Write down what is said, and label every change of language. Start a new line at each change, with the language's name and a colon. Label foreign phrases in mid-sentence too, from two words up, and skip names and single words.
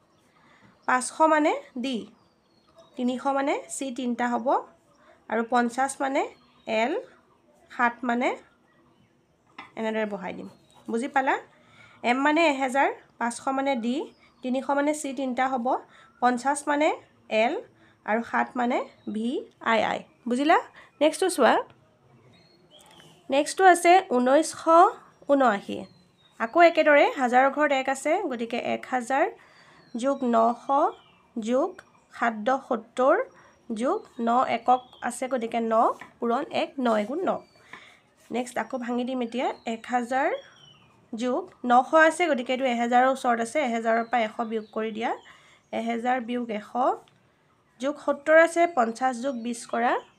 Assamese: 500 মানে d 300 মানে c তিনিটা হ'ব আৰু 50 মানে l 7 মানে এনেদৰে বহাই দিম বুজি পালা m মানে 1000 500 মানে d 300 মানে c তিনিটা হ'ব 50 মানে l আৰু 7 মানে v i i বুজিলা নেক্সটটো চোৱা নেক্সটটো আছে 1979 আকৌ একেদৰে হাজাৰৰ ঘৰত 1 আছে গতিকে 1000 যোগ 900 যোগ 770 যোগ 9 একক আছে গতিকে 9 পূৰণ 1 9 গুণ 9 নেক্সট আকৌ ভাঙি দিম এতিয়া 1000 যোগ 900 আছে গতিকে এইটো 1000ৰ ওচৰত আছে 1000ৰ পৰা 100 বিয়োগ কৰি দিয়া 1000 বিয়োগ 100 যোগ 70 আছে 50 যোগ 20 কৰা